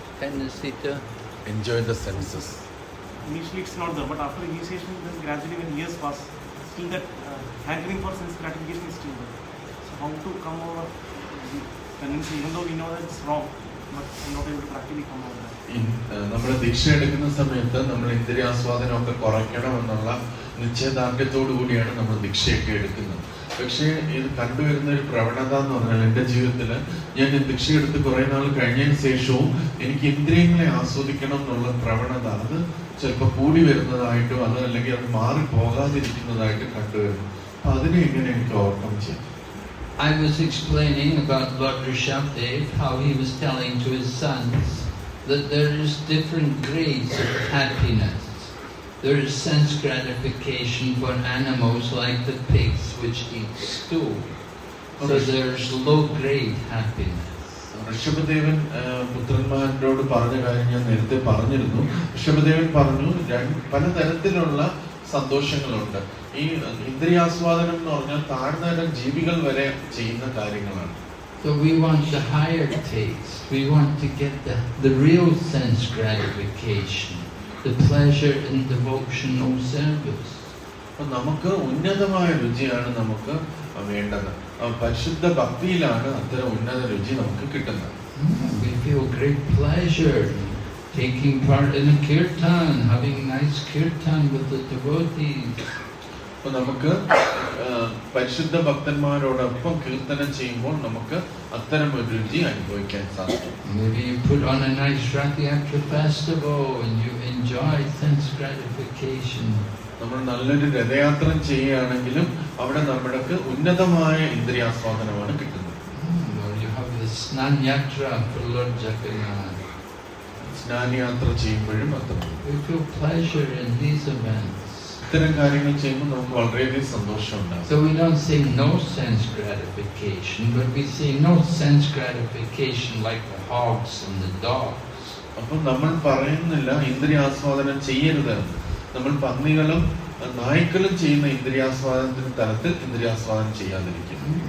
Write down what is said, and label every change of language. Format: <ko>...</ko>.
<en>Tendency to enjoy the senses. Initially it's not there, but after initiation, then gradually when years pass, still that hankering for sense gratification is still there. So how to come over the tendency, even though we know that it's wrong, but I'm not able to practically come over that.</en> <ml>നമ്മൾ ദീക്ഷ എടുക്കുന്ന സമയത്ത് നമ്മൾ ഇന്ദ്രിയാസ്വാദനമൊക്കെ കുറയ്ക്കണം എന്നുള്ള നിശ്ചയദാർഢ്യത്തോടു കൂടിയാണ് നമ്മൾ ദീക്ഷയൊക്കെ എടുക്കുന്നത്. പക്ഷേ ഇത് കണ്ടുവരുന്ന ഒരു പ്രവണത എന്ന് പറഞ്ഞാൽ എൻ്റെ ജീവിതത്തിൽ ഞാൻ ദീക്ഷ എടുത്ത് കുറെ നാൾ കഴിഞ്ഞതിന് ശേഷവും എനിക്ക് ഇന്ദ്രിയങ്ങളെ ആസ്വദിക്കണം എന്നുള്ള പ്രവണത അത് ചിലപ്പോൾ കൂടി വരുന്നതായിട്ടോ അതല്ലെങ്കിൽ അത് മാറി പോകാതിരിക്കുന്നതായിട്ട് കണ്ടുവരുന്നു. അപ്പൊ അതിനെ എങ്ങനെ എനിക്ക് ഓവർകം ചെയ്യാം?</ml> <en>I was explaining about Lord Rishabdev, how he was telling to his sons that there is different grades of happiness. There is sense gratification for animals like the pigs which eat stool. So there's low grade happiness.</en> <ml>Rishabhadevan പുത്രന്മാരോട് പറഞ്ഞ കാര്യം ഞാൻ നേരത്തെ പറഞ്ഞിരുന്നു. ഋഷഭദേവൻ പറഞ്ഞു പലതരത്തിലുള്ള സന്തോഷങ്ങളുണ്ട്. ഈ ഇന്ദ്രിയാസ്വാദനം എന്ന് പറഞ്ഞാൽ താഴ്ന്നതരം ജീവികൾ വരെ ചെയ്യുന്ന കാര്യങ്ങളാണ്.</ml> <en>So we want the higher taste. We want to get the real sense gratification, the pleasure in devotional service.</en> <ml>അപ്പൊ നമുക്ക് ഉന്നതമായ രുചിയാണ് നമുക്ക് വേണ്ടത്. പരിശുദ്ധ ഭക്തിയിലാണ് അത്തരം ഉന്നത രുചി നമുക്ക് കിട്ടുന്നത്.</ml> <en>We feel great pleasure taking part in a kirtan, having nice kirtan with the devotees.</en> <ml>അപ്പൊ നമുക്ക് പരിശുദ്ധ ഭക്തന്മാരോടൊപ്പം കീർത്തനം ചെയ്യുമ്പോൾ നമുക്ക് അത്തരം ഒരു രുചി അനുഭവിക്കാൻ സാധിക്കും.</ml> <en>Maybe you put on a nice Rath Yatra festival and you enjoy sense gratification.</en> <ml>നമ്മൾ നല്ലൊരു രഥയാത്ര ചെയ്യുകയാണെങ്കിലും അവിടെ നമ്മൾക്ക് ഉന്നതമായ ഇന്ദ്രിയാസ്വാദനമാണ് കിട്ടുന്നത്.</ml> <en>Or you have the Snan Yatra for Lord Jagannath.</en> <ml>സ്നാനയാത്ര ചെയ്യുമ്പോഴും അത്ര</ml> <en>We feel pleasure in these events.</en> <ml>ഇത്തരം കാര്യങ്ങൾ ചെയ്യുമ്പോൾ നമുക്ക് വളരെയധികം സന്തോഷമുണ്ടാകും.</ml> <en>So we don't say no sense gratification, but we say no sense gratification like the hogs and the dogs.</en> <ml>അപ്പം നമ്മൾ പറയുന്നില്ല ഇന്ദ്രിയാസ്വാദനം ചെയ്യരുതെന്ന്. നമ്മൾ പന്നികളും നായ്ക്കളും ചെയ്യുന്ന ഇന്ദ്രിയാസ്വാദനത്തിന്റെ തലത്തിൽ ഇന്ദ്രിയാസ്വാദനം ചെയ്യാതിരിക്കും.</ml>